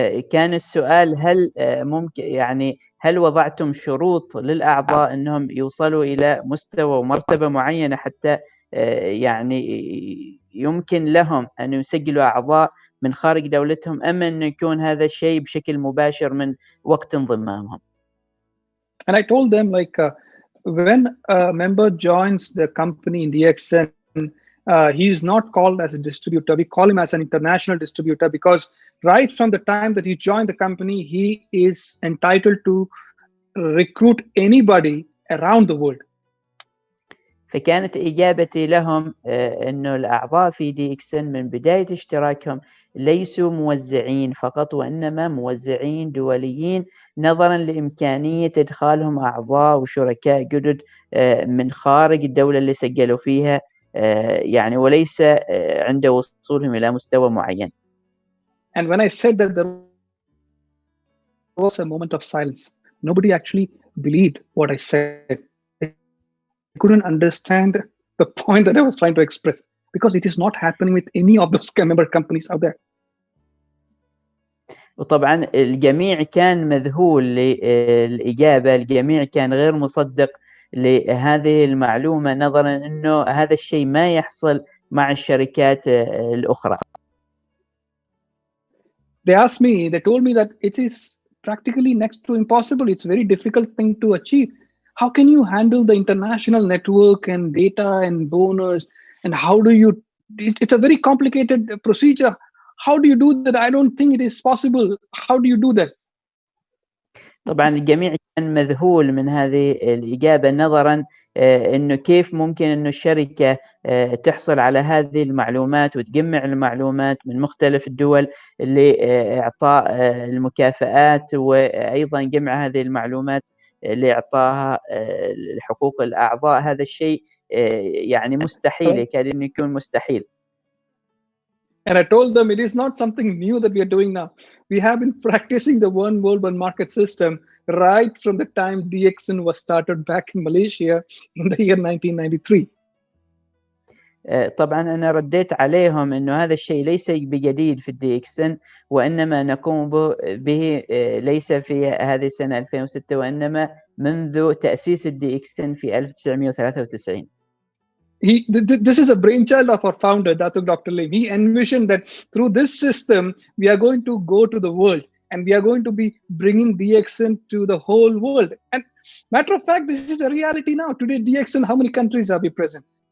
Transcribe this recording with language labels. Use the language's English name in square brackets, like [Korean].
[Arabic] كان السؤال هل ممكن يعني هل وضعتم شروط للأعضاء أنهم يوصلوا إلى مستوى ومرتبة معينة حتى يعني يمكن لهم أن يسجلوا أعضاء من خارج دولتهم، أم أن يكون هذا الشيء بشكل مباشر من وقت انضمامهم؟ [English] And I told them, like, when a member joins the company in DXN, he is not called as a distributor. We call him as an international distributor because right from the time that he joined the company, he is entitled to recruit anybody around the world. [Arabic] فكانت إجابتي لهم أنه الأعضاء في DXN من بداية اشتراكهم ليسوا موزعين فقط، وإنما موزعين دوليين نظرا لإمكانية إدخالهم أعضاء وشركاء جدد من خارج الدولة اللي سجلوا فيها، يعني وليس عند وصولهم إلى مستوى معين. [English] And when I said that, there was a moment of silence. Nobody actually believed what I said. They couldn't understand the point that I was trying to express because it is not happening with any of those member companies out there. [Arabic] وطبعا الجميع كان مذهول للإجابة، الجميع كان غير مصدق لهذه المعلومة نظرا أنه هذا الشيء ما يحصل مع الشركات الأخرى. [English] They asked me, they told me that it is practically next to impossible. It's a very difficult thing to achieve. How can you handle the international network and data and donors? And how do you, it's a very complicated procedure. How do you do that? I don't think it is possible. How do you do that? [Arabic] طبعا الجميع كان مذهول من هذه الإجابة، نظرا أنه كيف ممكن أنه الشركة تحصل على هذه المعلومات وتجمع المعلومات من مختلف الدول لإعطاء المكافآت، وأيضا جمع هذه المعلومات لإعطاها حقوق الأعضاء. هذا الشيء يعني مستحيل، يكاد أن يكون مستحيل. [English] And I told them it is not something new that we are doing now. We have been practicing the one world, one market system right from the time DXN was started back in Malaysia in the year 1993. [Arabic] طبعا أنا رديت عليهم أنه هذا الشيء ليس بجديد في الدي إكس إن، وإنما نقوم به ليس في هذه السنة 2006، وإنما منذ تأسيس الدي إكس إن في 1993. [English] This is a brainchild of our founder, Dr. Lim. He envisioned that through this system, we are going to go to the world and we are going to be bringing DXN to the whole world. And matter of fact, this is a reality now. Today, DXN, how many countries are we present?